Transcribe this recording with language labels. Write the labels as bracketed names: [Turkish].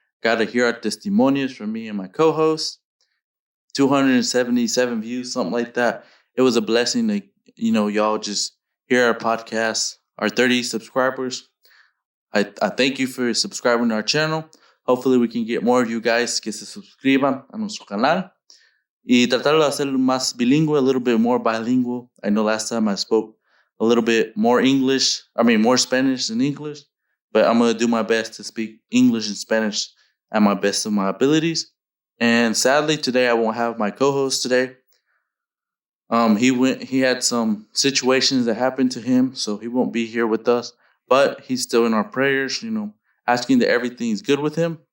[English] Got to hear our testimonials from me and my co host. 277 views, something like that. It was a blessing to, y'all just hear our podcast, our 30 subscribers. I thank you for subscribing to our channel. Hopefully, we can get more of you guys [Spanish] que se suscriban a nuestro canal. Y tratar de hacer más bilingüe, [English] a little bit more bilingual. I know last time I spoke a little bit more more Spanish than English, but I'm going to do my best to speak English and Spanish at my best of my abilities. And sadly, today I won't have my co-host today. He had some situations that happened to him, so he won't be here with us, but he's still in our prayers, asking that everything's good with him.